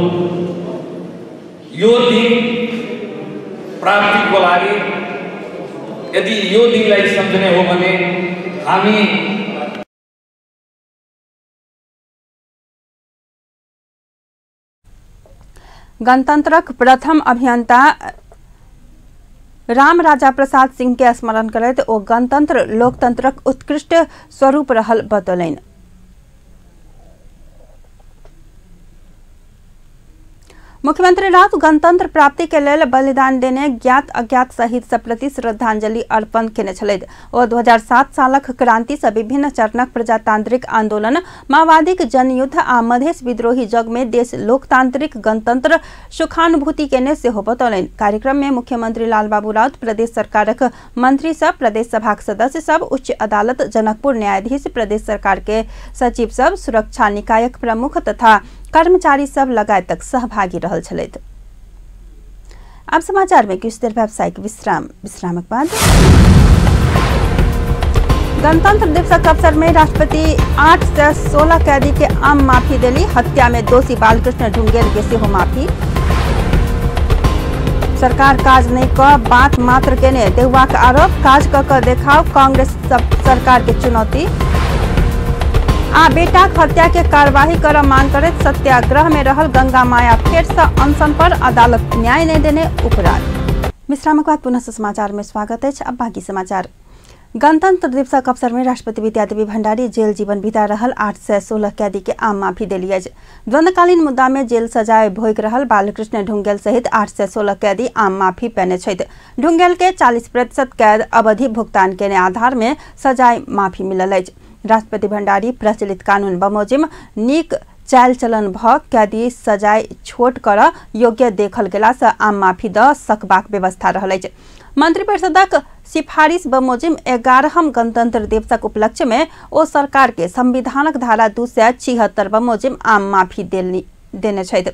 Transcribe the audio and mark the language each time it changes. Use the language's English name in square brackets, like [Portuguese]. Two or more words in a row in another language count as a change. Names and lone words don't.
[Nepali] यो दिन प्राप्तिको लागि यदि यो दिनलाई सम्झने हो भने हामी [Maithili] गणतंत्रक प्रथम अभियंता राम राजा प्रसाद सिंह के स्मरण करैत ओ गणतंत्र लोकतंत्रक उत्कृष्ट स्वरूप रहल बतौलनि। मुख्यमंत्री राउत गणतंत्र प्राप्ति के लेल बलिदान देने ज्ञात अज्ञात शहीद सब प्रति श्रद्धांजलि अर्पण केने छलथि। ओ 2007 सालक क्रांति से विभिन्न चरणक प्रजातांत्रिक आंदोलन, माओवादीक जनयुद्ध आ मधेश विद्रोही जग में देश लोकतांत्रिक गणतंत्र सुखानुभूति केने सेहो बतौलनि। कार्यक्रम में मुख्यमंत्री लालबाबू राउत, प्रदेश सरकारक मंत्री सब, प्रदेश सभाक सदस्य सब, उच्च अदालत जनकपुर न्यायाधीश, प्रदेश सरकार के सचिव सब, सुरक्षा निकायक प्रमुख तथा कर्मचारी सब लगायत सहभागी रहल छलथि। अब समाचार में कुछ देर व्यावसायिक विश्रामक बाद गणतंत्र दिवसक अवसर में राष्ट्रपति 8 से 16 कैदी के आम माफी देली। हत्या में दोषी बालकृष्ण ढुंगेल के सेहो माफी। सरकार काज नहीं क बात मात्र केने देवाक आरोप, काज क देखाव कांग्रेस सरकार के चुनौती। आ बेटाक हत्या के कार्यवाही कर मांग करैत सत्याग्रह में रहल गंगा माया फेर से अनशन पर अदालत न्याय नहीं देने उपराग। विश्रामक बाद पुनः समाचार में स्वागत है। अब बाकी समाचार। गणतंत्र दिवसक अवसर में राष्ट्रपति विद्यादेवी भण्डारी जेल जीवन बिता रहल 8 से 16 कैदी के आम माफी देली अछि। द्वंद्वकालीन मुद्दा में जेल सजाए भोग रहल बालकृष्ण ढुंगेल सहित 8 से 16 कैदी आम माफी पेने छथि। ढुंगेल के 40% कैद अवधि भुगतान केने आधार में सजाए माफी मिलल अछि। राष्ट्रपति भण्डारी प्रचलित कानून बमोजिम नीक चाल चलन भ कैदी सजाए छोट कर योग्य देखल गेला से आम माफी द सकबाक व्यवस्था रहल अछि। मंत्रिपरिषदक सिफारिश बमोजिम 11हम गणतंत्र दिवसक उपलक्ष्य में ओ सरकार के संविधानक धारा 276 बमोजिम आम माफी देने छथि।